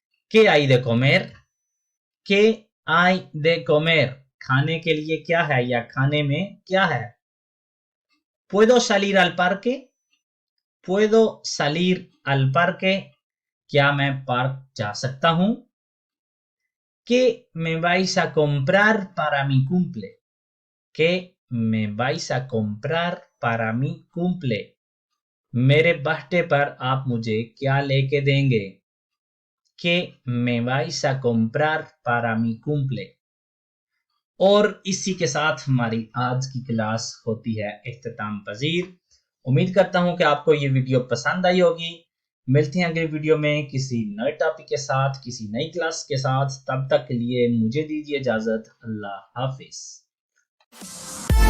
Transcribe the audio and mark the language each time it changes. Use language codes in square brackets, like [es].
[es] ¿Qué hay de comer? ¿Qué hay de comer? [hi] खाने के लिए क्या है या खाने में क्या है? [es] ¿Puedo salir al parque? ¿Puedo salir al parque? [hi] क्या मैं पार्क जा सकता हूँ? [es] ¿Qué me vais a comprar para mi cumple? ¿Qué me vais a comprar para mi cumple? [hi] मेरे बर्थडे पर आप मुझे क्या लेके देंगे? [es] ¿Qué me vais a comprar para mi cumple? [hi] और इसी के साथ हमारी आज की क्लास होती है इख्तिताम पजीर। उम्मीद करता हूं कि आपको ये वीडियो पसंद आई होगी। मिलते हैं अगले वीडियो में किसी नए टॉपिक के साथ, किसी नई क्लास के साथ। तब तक के लिए मुझे दीजिए इजाजत। अल्लाह हाफिज।